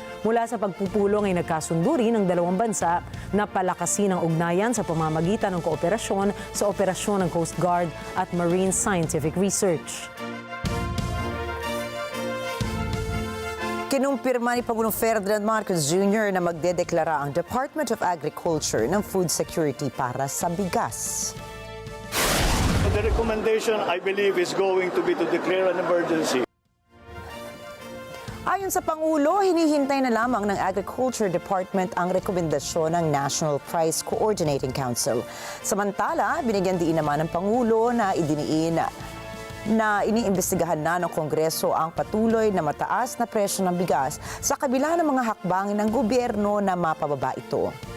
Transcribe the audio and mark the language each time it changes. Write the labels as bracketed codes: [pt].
[tl] Mula sa pagpupulong ay nagkasundo rin ng dalawang bansa na palakasin ang ugnayan sa pamamagitan ng kooperasyon sa operasyon ng Coast Guard at Marine Scientific Research. Kinumpirma ni Pangulong Ferdinand Marcos Jr. na magdedeklara ang Department of Agriculture ng food security para sa bigas. [en] The recommendation, I believe, is going to be to declare an emergency. [tl] Ayon sa Pangulo, hinihintay na lamang ng Agriculture Department ang rekomendasyon ng National Price Coordinating Council. Samantala, binigyan diin naman ng Pangulo na idiniin na iniimbestigahan na ng Kongreso ang patuloy na mataas na presyo ng bigas sa kabila ng mga hakbangin ng gobyerno na mapababa ito.